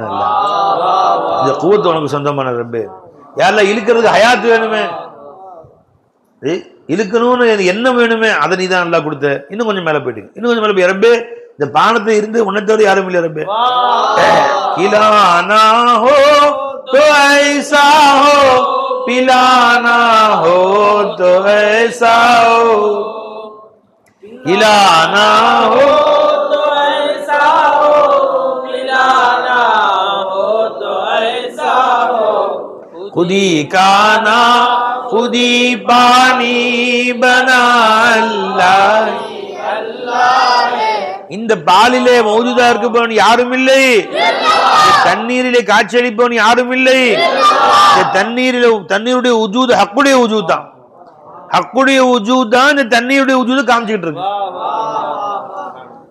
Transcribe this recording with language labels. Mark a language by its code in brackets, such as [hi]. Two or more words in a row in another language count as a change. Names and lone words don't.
[ta] இல்ல இந்த குவத்து உனக்கு சொந்தமான ரப்பே. யாரெல்லாம் இழுக்கிறதுக்கு ஹயாத்து வேணுமே, இழுக்கணும்னு எண்ணம் வேணுமே, அதை நீதான் நல்லா கொடுத்த. இன்னும் கொஞ்சம் மேல போயிட்டு இன்னும் கொஞ்சம் மேல போய் ரப்பே, இந்த பானத்தை இருந்து உன்னை தவிர யாரும் இல்லை ரப்பே. [hi] खिलाना हो तो ऐसा हो, पिलाना हो तो ऐसा हो, खिलाना हो तो ऐसा हो, पिलाना हो तो ऐसा हो, खुदी का ना खुदी पानी बना अल्लाह है. [ta] இந்த பாலிலே மௌஜூதா இருப்பவன் யாரும் இல்லை. தண்ணீரிலே காட்சியளிப்பவன் யாரும் இல்லை. தண்ணீருடைய உஜூத் ஹக்குடைய உஜூத் தான். ஹக்குடைய உஜூத் தான் இந்த தண்ணீருடைய உஜூத் காமிச்சுக்கிட்டு இருக்கு.